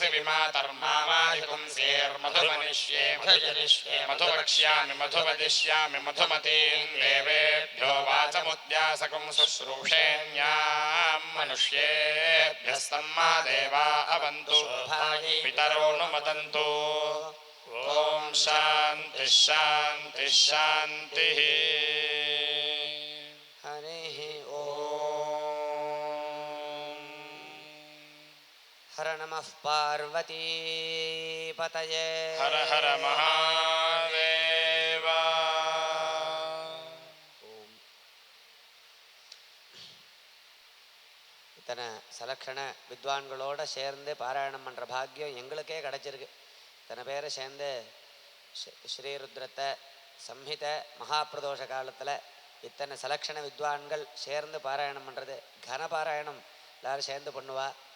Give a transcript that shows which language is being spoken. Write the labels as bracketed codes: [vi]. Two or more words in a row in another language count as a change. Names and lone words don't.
[sa] पृथिवीमातर्मामाधिपुंसेर्मधुमनिष्ये मधुजनिष्ये मधुवक्ष्यामि मधुवदिष्यामि मधुमतीन् देवेभ्यो वाचमुद्यासकुं शुश्रूषेण्यां मनुष्येभ्यस्तम्मा देवा अवन्तु पितरोऽनुमदन्तु ॐ शान्ति शान्ति शान्तिः हरिः ॐ हर नमः पार्वतीपतये हर हर महादेव [ta] இத்தனை சலக்ஷண வித்வான்களோட சேர்ந்து பாராயணம் பண்ணுற பாக்கியம் எங்களுக்கே கிடச்சிருக்கு. இத்தனை பேரை சேர்ந்து ஸ்ரீருத்ரத்தை சம்ஹித மகாபிரதோஷ காலத்தில் இத்தனை சலக்ஷண வித்வான்கள் சேர்ந்து பாராயணம் பண்ணுறது கன பாராயணம் எல்லோரும் சேர்ந்து பண்ணுவா.